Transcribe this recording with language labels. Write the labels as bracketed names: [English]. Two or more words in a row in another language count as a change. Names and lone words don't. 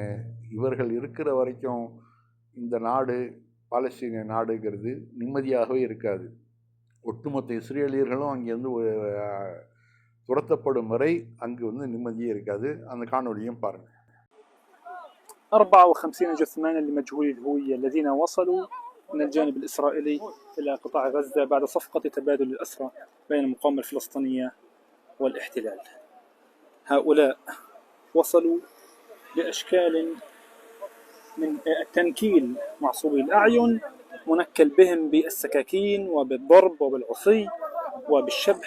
[Tamil] இவர்கள் இருக்கிற வரைக்கும் இந்த நாடு, பாலஸ்தீன நாடுங்கிறது நிம்மதியாகவே இருக்காது. ஒட்டுமொத்த இஸ்ரேலியர்களும் அங்கேருந்து துரத்தப்படும் வரை அங்கு வந்து நிம்மதியே இருக்காது. அந்த காணொலியும் பாருங்கள். [Arabic] 54 جثمانا لمجهول الهوية الذين وصلوا من الجانب الإسرائيلي إلى قطاع غزة بعد صفقة تبادل الأسرى بين المقاومة الفلسطينية والاحتلال. هؤلاء وصلوا بأشكال من التنكيل معصوبي الأعين، منكل بهم بالسكاكين وبالضرب وبالعصي وبالشبح.